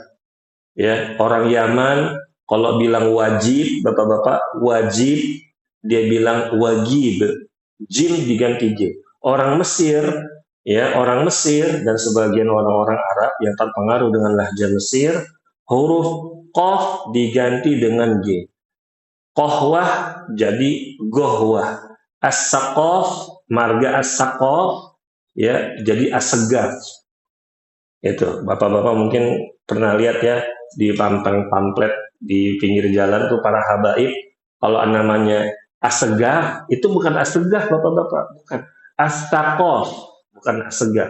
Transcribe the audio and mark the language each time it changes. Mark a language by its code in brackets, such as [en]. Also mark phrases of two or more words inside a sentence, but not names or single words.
[id] Ya, orang Yaman kalau bilang wajib, Bapak-bapak, wajib, dia bilang wajib. Jim diganti J. Orang Mesir, ya, orang Mesir dan sebagian orang-orang Arab yang terpengaruh dengan lahja Mesir, huruf Qaf diganti dengan G. Qohwah jadi gohwah. As-Saqaf, marga As-Saqaf, ya, jadi As-Segaf. Itu, Bapak-bapak mungkin pernah lihat ya, di pamflet di pinggir jalan tuh para habaib, kalau namanya As-Segaf, itu bukan As-Segaf Bapak-bapak, bukan As-Saqaf, bukan As-Segaf.